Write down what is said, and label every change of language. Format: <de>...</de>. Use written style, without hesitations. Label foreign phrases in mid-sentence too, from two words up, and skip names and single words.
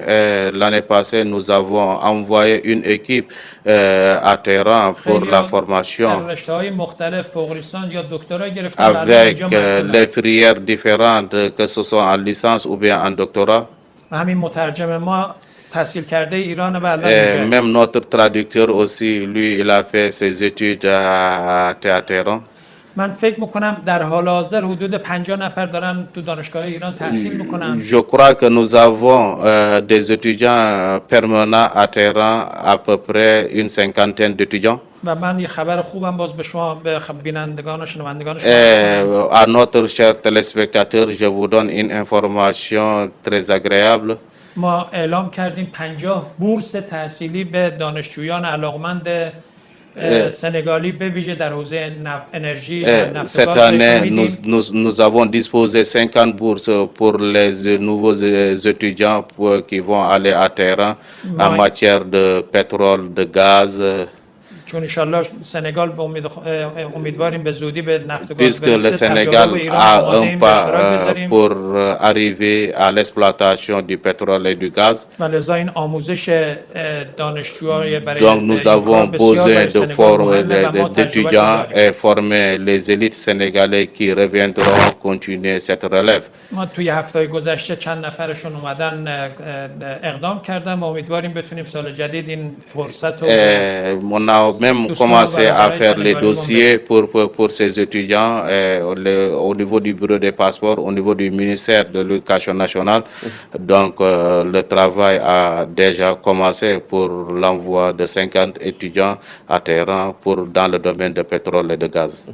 <fr>L'année passée, nous avons envoyé une équipe à terrain pour la formation</fr> <fa>در رشته‌های مختلف فوق لیسانس یا دکترا گرفتن.</fa> <fr>avec les filières différentes, que ce soit en licence ou bien en doctorat.</fr> <fa>همین مترجم ما تحصیل کرده ایران و الان</fa> <fr>Et</fr> <fa>اینجا.</fa> <fr>même notre traducteur aussi, lui, il a fait ses études à Téhéran.</fr> <fa>من فکر میکنم در حال حاضر حدود 50 نفر دارن تو دانشگاه ایران تحصیل میکنن.</fa> <fr>Je crois que nous avons des étudiants permanents à Téhéran, à peu près une cinquantaine d'étudiants.</fr> <fa>و من یه خبر خوبم باز به شما به بینندگان و شنوندگان</fa> <fr>À notre cher téléspectateur, je vous donne une information très agréable.</fr> <fa>ما اعلام کردیم 50 بورس تحصیلی به دانشجویان علاقمند سنگالی به ویژه در حوزه انرژی و نفت و</fa> <fr>Cette</fr> <fa>گاز</fa> <fr>année,</fr> <fa>میدیم.</fa> <fr>nous avons disposé 50 bourses pour les nouveaux étudiants qui vont aller à Téhéran en matière de pétrole, de gaz.</fr> <fa>چون انشالله سنگال به امیدواریم به زودی به نفت و گاز</fa> <fr>Puisque le Sénégal a un pas pour arriver à l'exploitation du pétrole et du gaz.</fr> <fa>و لذا این آموزش دانشجوهای برای</fa> <fr>Donc nous avons besoin d'étudiants et former les élites sénégalais qui reviendront continuer cette relève.</fr> <fa>ما توی هفته‌های گذشته چند نفرشون اومدن اقدام کردن و امیدواریم بتونیم سال جدید این فرصت رو</fa> <fr>On a même commencé à faire les dossiers pour ces étudiants au niveau du bureau des passeports, au niveau du ministère de l'Éducation nationale. Donc le travail a déjà commencé pour l'envoi de 50 étudiants à Téhéran dans le domaine de pétrole et de gaz.</fr>